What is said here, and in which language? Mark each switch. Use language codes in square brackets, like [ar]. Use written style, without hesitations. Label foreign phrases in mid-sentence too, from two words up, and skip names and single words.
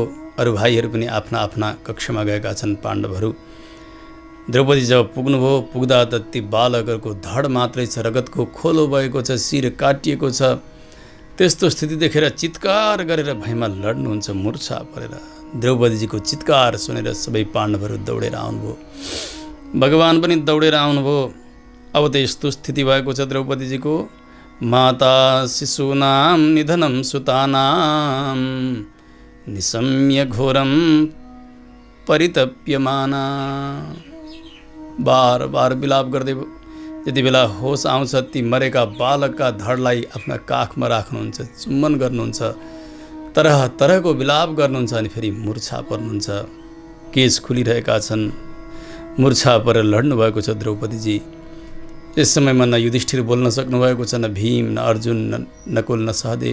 [ne] अरू भाइहरू पनि आफ्ना कक्षमा गएका छन्। पाण्डवहरू द्रौपदी जब पुग्नुभयो, पुग्दा त ती बालकहरूको धड मात्रै छ, रगतको खोलो भएको छ, शिर काटिएको छ। त्यस्तो स्थिति देखेर चित्कार गरेर भैँमा लड्नुहुन्छ मूर्छा परेर। द्रौपदीजीको चित्कार सुनेर सबै पाण्डवहरू दौडेर आउनुभयो। भगवान पनि दौडेर आउनुभयो। अब त यस्तो स्थिति भएको छ द्रौपदीजीको, [sa] माता शिशूनां निधनं सुतानां निशम्य घोरं परितप्यमाना। [ne] बार बार विलाप गर्दै यति बेला होस आउँछ, ती मरेका बालकका धडलाई आफ्ना काखमा राख्नुहुन्छ, चुम्बन गर्नुहुन्छ, तरह तरहको विलाप गर्नुहुन्छ। अनि फेरि मूर्छा पर्नुहुन्छ। केश खुलिरहेका छन्। मूर्छा परेर लड्नु भएको छ द्रौपदीजी। यस समयमा न युधिष्ठिर बोल्न सक्नुभएको छ, न भीम, न अर्जुन, न नकुल, न सहदेव।